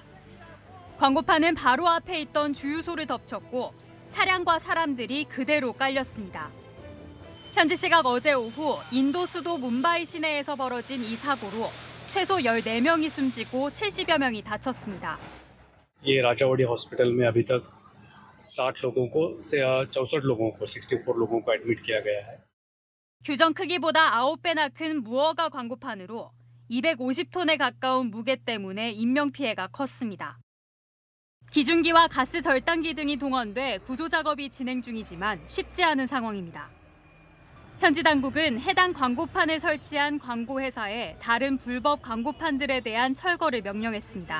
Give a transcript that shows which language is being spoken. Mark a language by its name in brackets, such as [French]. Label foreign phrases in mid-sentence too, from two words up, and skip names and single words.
[Korean] 광고판은 바로 앞에 있던 주유소를 덮쳤고 차량과 사람들이 그대로 깔렸습니다. 현지 시각 어제 오후 인도 수도 뭄바이 시내에서 벌어진 이 사고로 최소 14명이 숨지고 70여 명이 다쳤습니다. [Hindi] ये राजावाड़ी हॉस्पिटल में अभी तक 60 लोगों को से 64 लोगों को 64 लोगों को एडमिट किया गया है. [Korean] 규정 크기보다 9배나 큰 무허가 광고판으로 250톤에 가까운 무게 때문에 인명피해가 컸습니다. 기중기와 가스 절단기 등이 동원돼 구조 작업이 진행 중이지만 쉽지 않은 상황입니다. 현지 당국은 해당 광고판에 설치한 광고회사에 다른 불법 광고판들에 대한 철거를 명령했습니다.